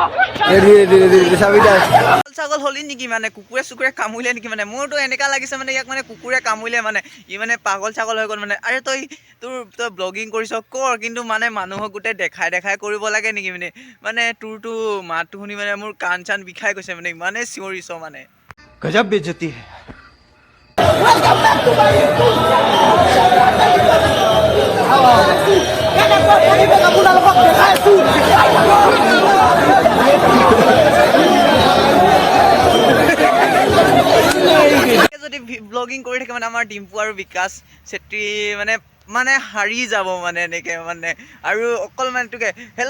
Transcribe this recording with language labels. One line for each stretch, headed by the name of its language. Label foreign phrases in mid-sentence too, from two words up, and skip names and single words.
Assamese: ছাগল হ'লি নেকি মানে কুকুৰে কামুৰিলে নেকি মানে মোৰতো এনেকুৱা লাগিছে মানে ইয়াক মানে কুকুৰে কামুৰিলে মানে ই মানে পাগল ছাগল হৈ গ'ল মানে আৰে তই ব্লগিং কৰিছ কৰ কিন্তু মানে মানুহক গোটেই দেখাই কৰিব লাগে নেকি মানে তোৰতো মাতটো শুনি মানে মোৰ কাণ চান বিষাই গৈছে মানে ইমানেই চিঞৰিছ মানে
Hindi: गजब बेइज्जती है
Assamese: কেনেকুৱা পৰিৱেশ আপোনালোকক দেখাই আছো যদি ব্লগিং কৰি থাকে মানে আমাৰ ডিম্পু আৰু বিকাশ চেত্ৰী মানে হাৰি যাব মানে এনেকৈ মানে আৰু অকল মানে তোকে হেল্ল'